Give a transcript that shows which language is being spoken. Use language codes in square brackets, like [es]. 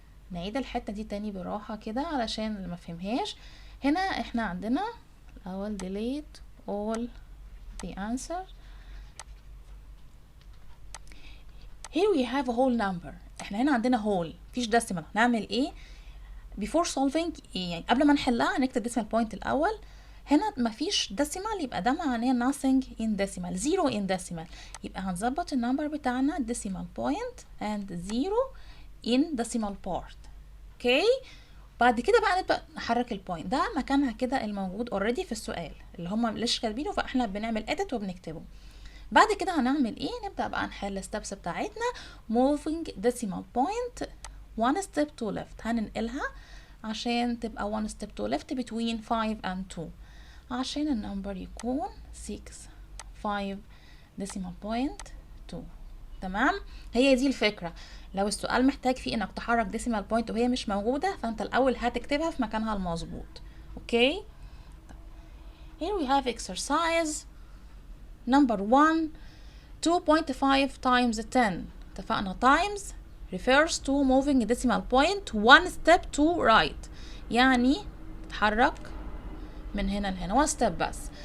[ar] نعيد الحتة دي تاني براحة كده علشان اللي مفهمهاش. هنا احنا عندنا الأول [en] delete all the answer. Here we have a whole number. [ar] احنا هنا عندنا whole مفيش decimal. هنعمل ايه [en] before solving؟ [ar] يعني قبل ما نحلها هنكتب decimal point الأول. هنا مفيش [en] decimal [ar] يبقى ده معناه [en] nothing in decimal, 0 in decimal. [ar] يبقى هنظبط النمبر بتاعنا [en] decimal point and 0 in decimal part. [ar] اوكي، بعد كده بقى نبدأ نحرك البوينت. ده مكانها كده الموجود اوريدي في السؤال اللي هم مش كاتبينه، فاحنا بنعمل edit وبنكتبه. بعد كده هنعمل ايه؟ نبدأ بقى نحل الستبس بتاعتنا. [en] moving decimal point one step to left، [ar] هننقلها عشان تبقى [en] one step to left between 5 and 2 [ar] عشان النمبر يكون [en] 6 5 decimal point 2. [ar] تمام، هي دي الفكرة. لو السؤال محتاج فيه انك تحرك decimal point وهي مش موجودة، فانت الاول هتكتبها في مكانها المظبوط. [en] Okay, here we have exercise number 1 2.5 times 10. اتفقنا times refers to moving a decimal point one step to right، [ar] يعني تتحرك من هنا لهنا [en] one step بس.